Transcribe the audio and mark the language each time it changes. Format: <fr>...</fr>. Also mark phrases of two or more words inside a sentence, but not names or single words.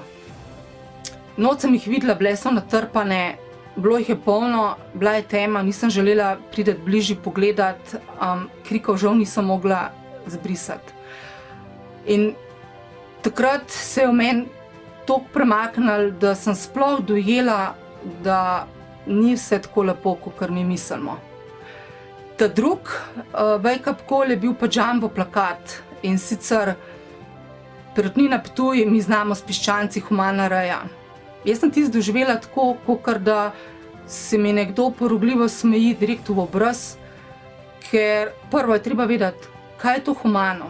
<sl>Noč sem jih videla, bile so natrpane, bilo jih je polno, bila je tema, nisem želela priti bližje pogledati, krikov žal nisem mogla zbrisati. In takrat se je v meni toliko premaknilo, da sem sploh dojela, da ni vse tako lepo, kakor mi mislimo. Ta drug</sl> <en>wake-up call</en> <sl>je bil pa jumbo plakat, in sicer Perutnina Ptuj, mi znamo s piščanci, humana reja. Jaz sem tisto doživela tako, kakor da se mi nekdo porogljivo smeji direkt v obraz, ker prvo je treba vedeti, kaj je to humano.</sl>